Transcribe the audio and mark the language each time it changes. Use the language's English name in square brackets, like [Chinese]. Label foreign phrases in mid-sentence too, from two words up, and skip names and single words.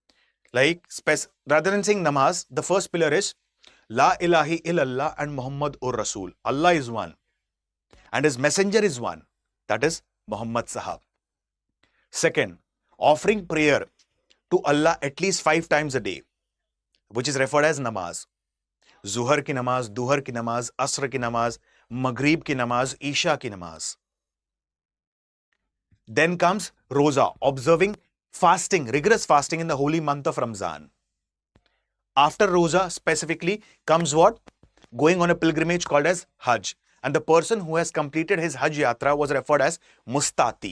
[English] Rather than saying namaz, the first pillar is [Arabic] لا إله إلا الله [English] and Muhammad ur Rasul. Allah is one and his messenger is one. That is Muhammad Sahab. Second, offering prayer to Allah at least 5 times a day, which is referred as namaz. [Urdu] ظہر کی نماز، دوہر کی نماز، عصر کی نماز، مغرب کی نماز، عشاء کی نماز. [English] Then comes Roza, observing fasting, rigorous fasting in the holy month of Ramzan. After Roza specifically comes what? Going on a pilgrimage called as Hajj. And the person who has completed his Hajj Yatra was referred as Mustati.